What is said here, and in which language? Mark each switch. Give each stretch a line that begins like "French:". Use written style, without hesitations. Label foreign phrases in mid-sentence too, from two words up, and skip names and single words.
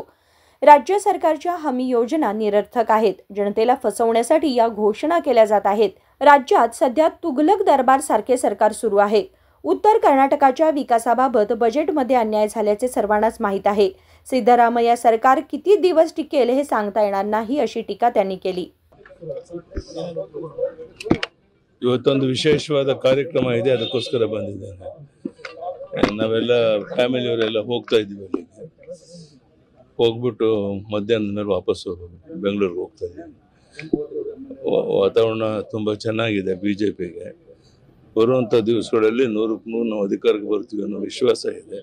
Marathi: राज्य सरकारच्या हमी योजना निरर्थक आहेत, जनतेला फसवण्यासाठी या घोषणा केल्या जात आहेत। राज्यात सध्या तुगलक दरबार सारखे सरकार सुरू आहे। उत्तर कर्नाटकाच्या विकासाबाबत बजेटमध्ये अन्याय झाल्याचे सर्वांनाच माहीत आहे। सिद्धरामय्या सरकार किती दिवस टिकेल हे सांगता येणार नाही अशी टीका त्यांनी केली।
Kannada: ಇವತ್ತೊಂದು ವಿಶೇಷವಾದ ಕಾರ್ಯಕ್ರಮ ಇದೆ, ಅದಕ್ಕೋಸ್ಕರ ಬಂದಿದ್ದೇನೆ। ನಾವೆಲ್ಲ ಫ್ಯಾಮಿಲಿ ಅವರೆಲ್ಲ ಹೋಗ್ತಾ ಇದ್ದೀವಿ ಅಲ್ಲಿಗೆ, ಹೋಗ್ಬಿಟ್ಟು ಮಧ್ಯಾಹ್ನದ ಮೇಲೆ ವಾಪಸ್ ಹೋಗಬೇಕು, ಬೆಂಗಳೂರಿಗೆ ಹೋಗ್ತಾ ಇದ್ದೀವಿ। ವಾತಾವರಣ ತುಂಬ ಚೆನ್ನಾಗಿದೆ, ಬಿಜೆಪಿಗೆ ಬರುವಂಥ ದಿವಸಗಳಲ್ಲಿ 100ಕ್ಕೆ 100 ನಾವು ಅಧಿಕಾರಕ್ಕೆ ಬರ್ತೀವಿ ಅನ್ನೋ ವಿಶ್ವಾಸ ಇದೆ।